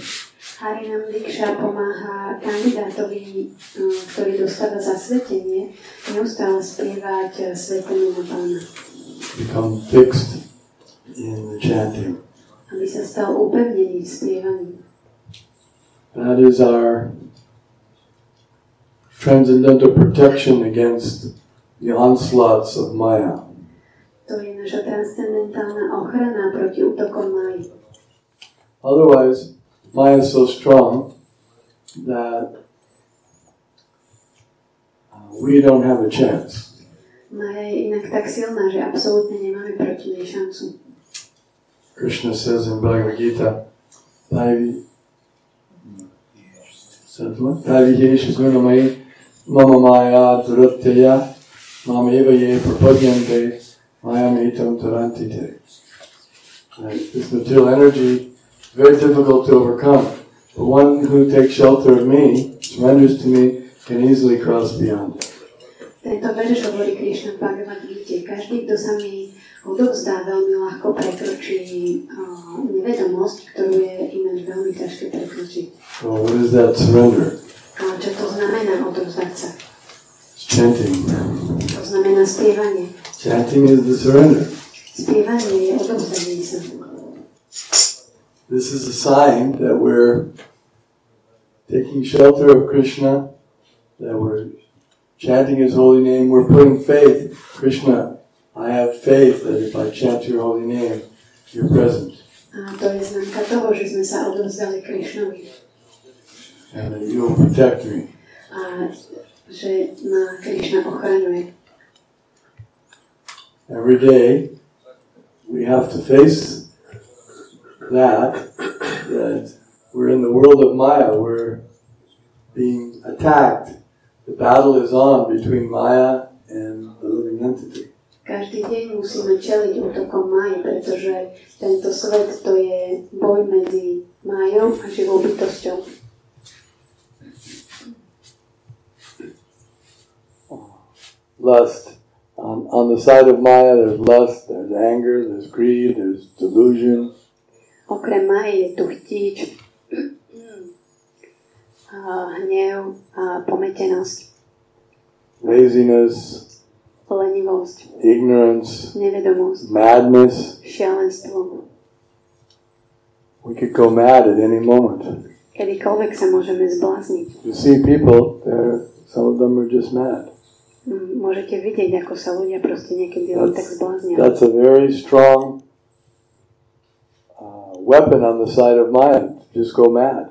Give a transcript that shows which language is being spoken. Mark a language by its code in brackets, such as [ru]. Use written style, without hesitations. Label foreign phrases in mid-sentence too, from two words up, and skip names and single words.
[sk] Harinam Diksha pomáha kandidátovi, ktorý dostáva zasvetenie, neustále spievať sväté meno Pána. [en] Become fixed in the chanting. [sk] Aby sa stal upevnený v spievaní. [en] That is our transcendental protection against the onslaughts of Maya. [sk] To je naša transcendentálna ochrana proti útokom Maji. [en] Otherwise, Maya is so strong that we don't have a chance. [sk] Maja je inak tak silná, že absolútne nemáme proti nej šancu. [en] Krishna says in Bhagavad Gita, [sa] दैवी ह्येषा गुणमयी मम माया दुरत्यया मामेव ये प्रपद्यन्ते मायामेतां तरन्तिते. [en] This material energy is very difficult to overcome. But one who takes shelter of me, surrenders to me, can easily cross beyond it. [sk] Tento verš hovorí Krishna v Bhagavad Gite. Každý, kto sa mi odovzdá, veľmi ľahko prekročí nevedomosť, ktorú je ináč veľmi ťažké prekročiť. [en] So what is that surrender? [sk] A čo to znamená odovzdať sa? [en] It's chanting. [sk] To znamená spievanie. [en] Chanting is the surrender. [sk] Spievanie je odovzdanie sa. [en] This is a sign that we're taking shelter of Krishna, that we're chanting His holy name, we're putting faith, Krishna, I have faith that if I chant your holy name, you're present. [sk] A to je známka toho, že sme sa odovzdali Krishnovi. [en] And that you'll protect me. [sk] A že ma Krishna ochraňuje. [en] Every day we have to face that we're in the world of Maya, we're being attacked. The battle is on between Maya and the living entity. [sk] Každý deň musíme čeliť útokom Maji, pretože tento svet to je boj medzi Majou a živou bytosťou. [en] Lust. On the side of Maya there's lust, there's anger, there's greed, there's delusion. [sk] Okrem Maji je tu chtíč, hnev a pometenosť. [en] Laziness. [sk] Lenivosť, [en] ignorance, [sk] nevedomosť, [en] madness. [sk] šialenstvo. [en] We could go mad at any moment. [sk] Kedykoľvek sa môžeme zblázniť. [en] You see people, some of them are just mad. [sk] Môžete vidieť, ako sa ľudia proste niekedy len tak zbláznia. [en] That's a very strong weapon on the side of mind. Just go mad.